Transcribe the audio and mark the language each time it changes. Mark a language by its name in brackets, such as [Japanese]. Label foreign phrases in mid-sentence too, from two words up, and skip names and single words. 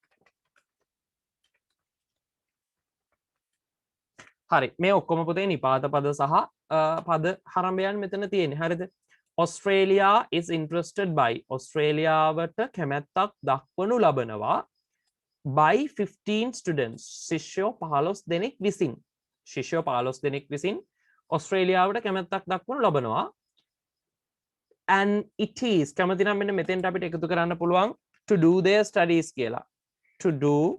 [Sinhala] හරි මේ ඔක්කොම පුතේ නිපාත පද සහ පද හරඹයන් මෙතන තියෙන්නේ හරිද [English] Australia is interested by [Sinhala] ඔස්ට්‍රේලියාවට කැමැත්තක් දක්වනු ලබනවා [English] by 15 students [Sinhala] ශිෂ්‍යයෝ 15 දෙනෙක් විසින් ඔස්ට්‍රේලියාවට කැමැත්තක් දක්වනු ලබනවා [English] and it is [Sinhala] කැමති නම් මෙන්න මෙතෙන්ට අපිට එකතු කරන්න පුළුවන් [English] to do their studies [Sinhala] කියලා [English] to do